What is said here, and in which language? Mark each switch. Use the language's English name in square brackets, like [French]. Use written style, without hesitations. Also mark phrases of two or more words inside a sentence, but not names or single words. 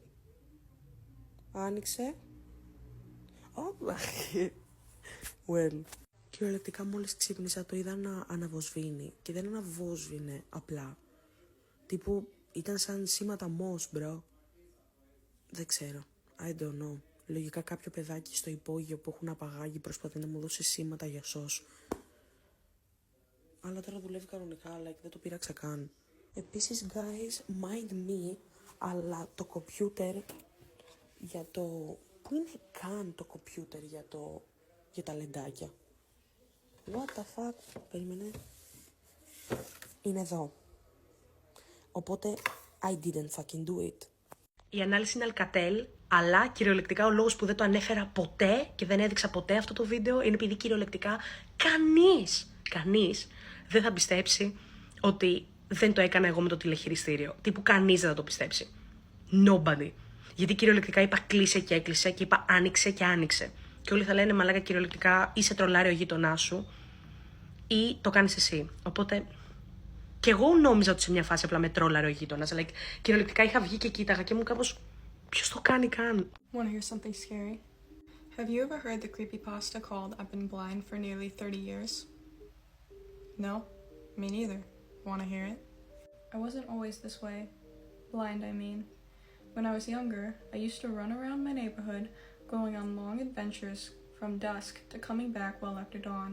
[English] Άνοιξε. Oh, well. [Greek] Κυριολεκτικά μόλις ξύπνησα το είδα να αναβοσβήνει. Και δεν αναβόσβηνε απλά. Τύπου ήταν σαν σήματα μος, μπρο. Δεν ξέρω. [English] I don't know. [Greek] Λογικά κάποιο παιδάκι στο υπόγειο που έχουν απαγάγει προσπαθεί να μου δώσει σήματα για σως. Αλλά τώρα δουλεύει κανονικά, αλλά δεν το πείραξα καν. Επίσης, [English] guys, mind me, [Greek] αλλά το κομπιούτερ για το... Πού είναι καν το κομπιούτερ για τα λεντάκια? [English] What the fuck, [Greek] περίμενε. Είναι εδώ. Οπότε, [English] I didn't fucking do it. [Greek] Η ανάλυση είναι αλκατέλ, αλλά κυριολεκτικά ο λόγος που δεν το ανέφερα ποτέ και δεν έδειξα ποτέ αυτό το βίντεο είναι επειδή κυριολεκτικά κανείς δεν θα πιστέψει ότι δεν το έκανα εγώ με το τηλεχειριστήριο. Τύπου κανείς δεν θα το πιστέψει. [English] Nobody. [Greek] Γιατί κυριολεκτικά είπα κλείσε και έκλεισε και είπα άνοιξε και άνοιξε. Και όλοι θα λένε μαλάκα κυριολεκτικά ή σε τρολάρει ο γείτονάς σου ή το κάνεις εσύ. Οπότε και εγώ νόμιζα ότι σε μια φάση απλά με τρόλαρε ο γείτονας. Like, κυριολεκτικά είχα βγει και κοίταγα και μου κάπως ποιος το κάνει καν. [English] Want to hear something scary? Have you ever heard the creepypasta called I've been blind for nearly 30 years? No? Me neither. Want to hear it? I wasn't always this way. Blind, I mean. When I was younger, I used to run around my neighborhood, going on long adventures from dusk to coming back well after dawn.